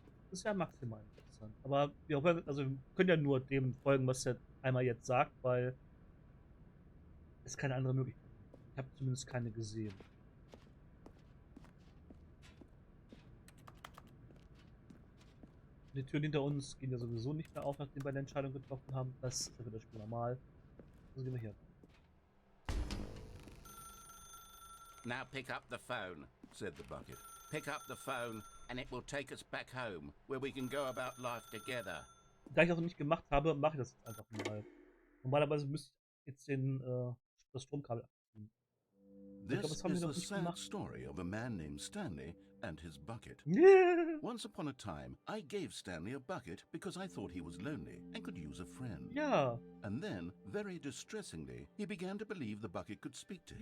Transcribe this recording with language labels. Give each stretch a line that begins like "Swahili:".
German: Das ist ja maximal interessant. Aber wir können ja nur dem folgen, was der Eimer jetzt sagt, weil es keine andere Möglichkeit gibt. Ich habe zumindest keine gesehen. Die Türen hinter uns gehen ja sowieso nicht mehr auf, nachdem wir eine Entscheidung getroffen haben. Das ist ja für das Spiel normal. Also gehen wir hier.
English: Now pick up the phone, said the bucket. Pick up the phone and it will take us back home, where we can go about life together.
German: Da ich das noch nicht gemacht habe, mache ich das jetzt einfach mal. Normalerweise müsste ich jetzt das Stromkabel abziehen.
English: This is the sad story of a man named Stanley and his bucket. Once upon a time, I gave Stanley a bucket because I thought he was lonely and could use a friend.
German: Ja.
English: And then, very distressingly, he began to believe the bucket could speak to him.